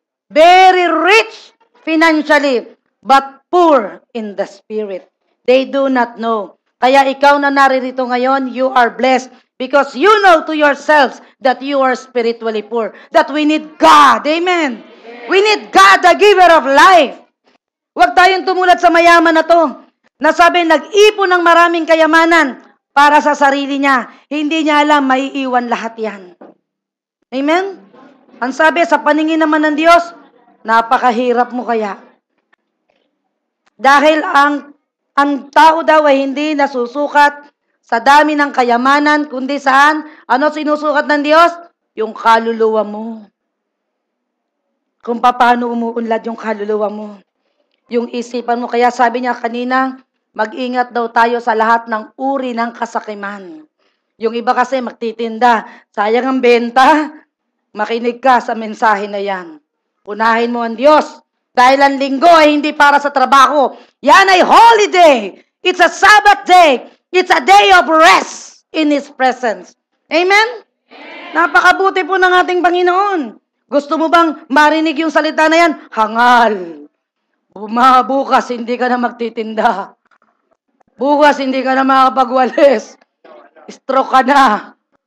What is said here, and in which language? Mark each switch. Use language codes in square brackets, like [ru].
[en] Very rich financially, but poor in the spirit. They do not know. [tl] Kaya ikaw na naririto ngayon, [en] you are blessed because you know to yourselves that you are spiritually poor. That we need God. Amen. We need God, the giver of life. [tl] Huwag tayong tumulad sa mayaman na to. Nasabi, nag-ipon ng maraming kayamanan para sa sarili niya. Hindi niya alam, maiiwan lahat yan. Amen? Ang sabi, sa paningin naman ng Diyos, napakahirap mo kaya. Dahil ang tao daw ay hindi nasusukat sa dami ng kayamanan, kundi saan? Ano sinusukat ng Diyos? Yung kaluluwa mo. Kung paano umuunlad yung kaluluwa mo. Yung isipan mo. Kaya sabi niya kanina, mag-ingat daw tayo sa lahat ng uri ng kasakiman. Yung iba kasi magtitinda. Sayang ang benta. Makinig ka sa mensahe na yan. Unahin mo ang Diyos. Dahil ang linggo ay hindi para sa trabaho. Yan ay [en] holiday. It's a Sabbath day. It's a day of rest in His presence. Amen? [tl] Napakabuti po ng ating Panginoon. Gusto mo bang marinig yung salita na yan? Hangal. Bukas hindi ka na magtitinda. Bukas hindi ka na makapagwalis. Stroke ka na.